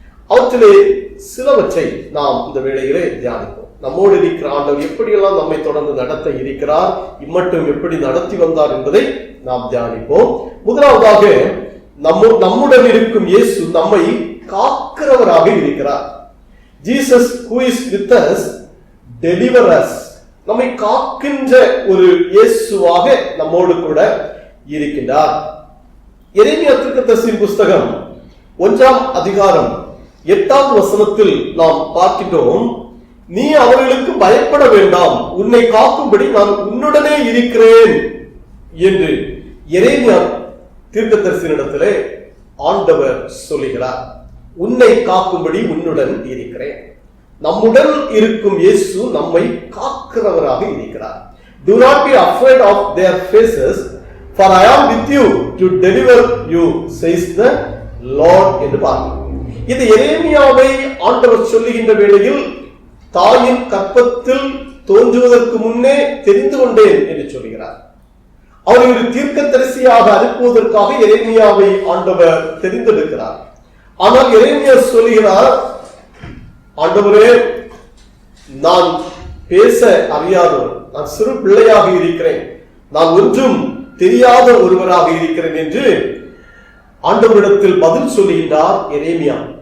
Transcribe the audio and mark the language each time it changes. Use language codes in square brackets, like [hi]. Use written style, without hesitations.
[ta] அவற்றிலே சிலவற்றை நாம் இந்த வேளையிலே தியானிப்போம். நம்மோடு இருக்கிற ஆண்டவர் எப்படியெல்லாம் நம்மை தொடர்ந்து நடத்த இருக்கிறார், இம்மட்டும் எப்படி நடத்தி வந்தார் என்பதை நாம் தியானிப்போம். முதலாவதாக நம்முடன் இருக்கும் இயேசு நம்மை காக்கிறவராக இருக்கிறார். [en] Jesus who is with us deliver us. [ta] நம்மை காக்கின்ற ஒரு இயேசுவாக நம்மோடு கூட இருக்கின்றார். எரேமியா தீர்க்கதரிசியின் புஸ்தகம் 1ஆம் அதிகாரம் 8வது வசனத்தில் நாம் பார்க்கின்றோம், நீ அவர்களுக்கு பயப்பட வேண்டாம், உன்னை காக்கும்படி நான் உன்னுடனே இருக்கிறேன் என்று எரேமியா தீர்க்கதரிசியினிடத்திலே ஆண்டவர் சொல்லுகிறார். உன்னை காக்கும்படி உன்னுடன் இருக்கிறேன். நம்முடன் இருக்கும் இயேசு நம்மை காக்கிறவராக இருக்கிறார். [en] Do not be afraid of their faces, for I am with you to deliver you, says the Lord [ta] என்று பார்க்கிறோம். இது எரேமியாவை ஆண்டவர் சொல்லுகின்ற வேளையில் தாயின் கற்பத்தில் தோன்றுவதற்கு முன்னே தெரிந்து கொண்டேன் என்று சொல்கிறார். அவரை ஒரு தீர்க்கதரிசியாக அனுப்புவதற்காக எரேமியாவை ஆண்டவர் தெரிந்தெடுக்கிறார். ஆனால் எரேமியா சொல்கிறார், ஆண்டவரே, நான் பேச அறியாதவர், நான் சிறு பிள்ளையாக இருக்கிறேன், நான் ஒன்றும் தெரியாத ஒருவராக இருக்கிறேன் என்று ஆண்டவரிடத்தில் பதில் சொல்லுகின்றார் எரேமியா.